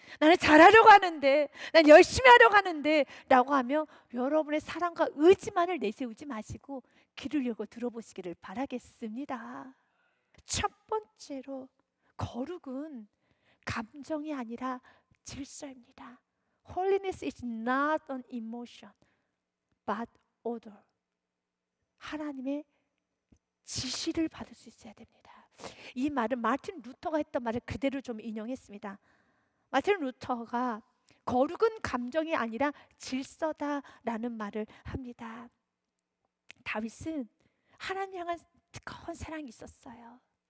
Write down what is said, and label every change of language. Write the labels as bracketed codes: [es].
[ko] 나는 잘하려고 하는데, 난 열심히 하려고 하는데 라고 하며 여러분의 사랑과 의지만을 내세우지 마시고 귀를 열고 들어보시기를 바라겠습니다. 첫 번째로, 거룩은 감정이 아니라 질서입니다. [en] Holiness is not an emotion, but order. [ko] 하나님의 지시를 받을 수 있어야 됩니다. 이 말은 마틴 루터가 했던 말을 그대로 좀 인용했습니다. 마틴 루터가 거룩은 감정이 아니라 질서다라는 말을 합니다. 다윗은 하나님 향한 뜨거운 사랑이 있었어요.